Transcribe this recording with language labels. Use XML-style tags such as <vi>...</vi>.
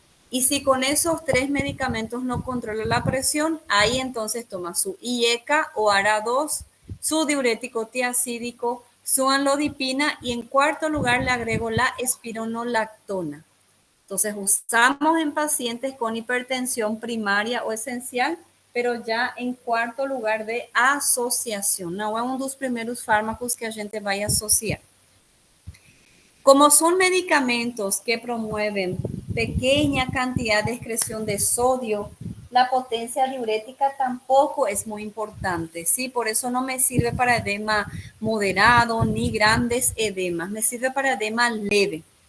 <es>Y si con esos 3 medicamentos no controla la presión, ahí entonces toma su IECA o ARA2, su diurético tiacídico, su anlodipina y en cuarto lugar le agrego la espironolactona. Entonces usamos en pacientes con hipertensión primaria o esencial, pero ya en cuarto lugar de asociação.</es> <pt>Não é dos primeiros fármacos que a gente vai associar.</pt> <es>Como son medicamentos que promueven pequeña cantidad de excreción de sodio, la potencia diurética tampoco es muy importante, ¿sí? Por eso no me sirve para edema moderado ni grandes edemas, me sirve para edema leve.</es>